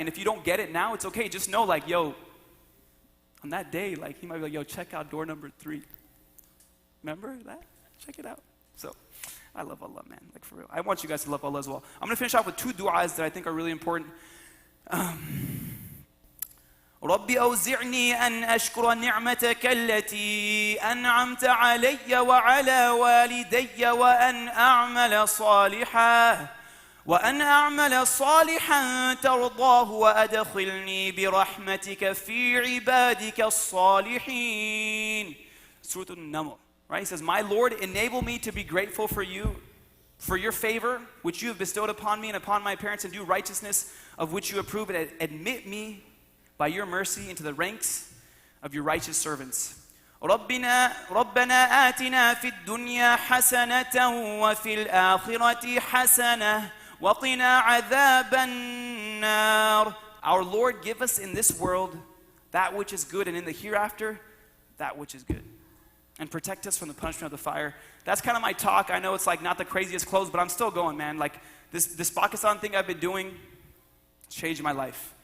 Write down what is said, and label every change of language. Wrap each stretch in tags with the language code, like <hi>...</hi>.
<en>And if you don't get it now, it's okay. Just know, like, yo, on that day, like, he might be like, yo, check out door number 3. Remember that? Check it out. So, I love Allah, man. Like, for real. I want you guys to love Allah as well. I'm going to finish off with 2 duas that I think are really important.</en> <ar>رب أوزعني أن أشكر نعمتك التي أنعمت علي وعلى والدي وأن أعمل صالحا وأن أعمل صالحا ترضاه وأدخلني برحمتك في عبادك الصالحين.</ar> <en>Surah An-Naml, right? He says, my Lord, enable me to be grateful for you, for your favor, which you have bestowed upon me and upon my parents, and do righteousness of which you approve, and admit me by your mercy into the ranks of your righteous servants.</en> <ar>ربنا آتنا في الدنيا حسنة وفي الآخرة حسنة وقنا عذاب النار.</ar> <en>Our Lord, give us in this world that which is good, and in the hereafter that which is good, and protect us from the punishment of the fire. That's kind of my talk. I know it's like not the craziest close, but I'm still going, man. Like this Pakistan thing I've been doing changed my life.</en>